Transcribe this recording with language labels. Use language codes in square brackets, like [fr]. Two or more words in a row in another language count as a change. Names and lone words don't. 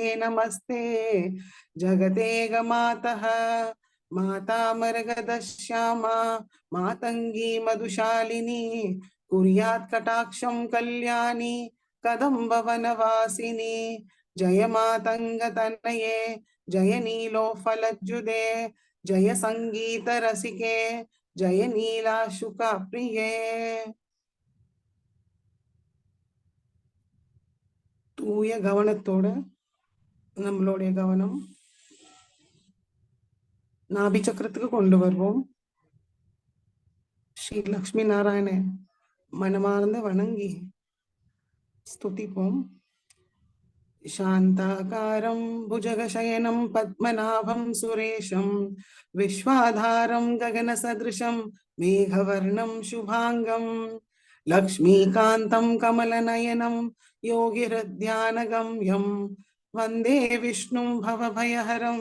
[sa] नमस्ते जगतेगमातः माता मरगदश्यामा मातङ्गी मधुशालिनी कुर्यात् कटाक्षं कल्याणी कदम्बवनवासिनी जय मातङ्गतनये जय नीलोफलज्जुदे जय सङ्गीतरसिके जय नीलाशुकप्रिये. [ta] தூய கவனத்தோட நம்மளுடைய கவனம் நாபி சக்கரத்துக்கு கொண்டு வருவோம். ஸ்ரீ லக்ஷ்மி நாராயண மனமார்ந்த வணங்கி ஸ்துதிப்போம். [sa] शान्ताकारं भुजगशयनं पद्मनाभं सुरेशं विश्वाधारं गगनसदृशं मेघवर्णं शुभाङ्गं लक्ष्मीकान्तं कमलनयनं योगिहृद्यानगम्यं वन्दे विष्णुं भवभयहरं